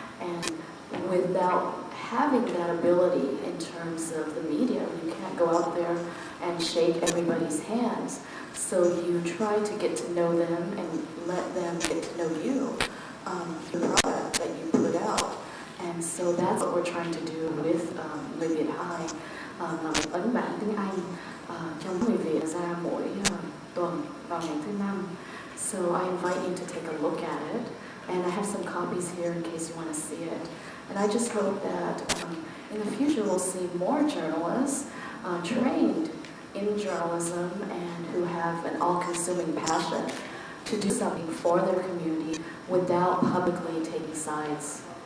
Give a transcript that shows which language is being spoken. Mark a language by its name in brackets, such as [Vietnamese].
[English] And without having that ability in terms of the media, you can't go out there and shake everybody's hands. So you try to get to know them and let them get to know you, the product that you put out. And so that's what we're trying to do with Người Việt High. [Vietnamese] Là một ấn bản tiếng Anh trong Người Việt ra mỗi tuần vào ngày thứ 5. [English] So I invite you to take a look at it. And I have some copies here in case you want to see it. And I just hope that in the future we'll see more journalists trained in journalism and who have an all-consuming passion to do something for their community without publicly taking sides.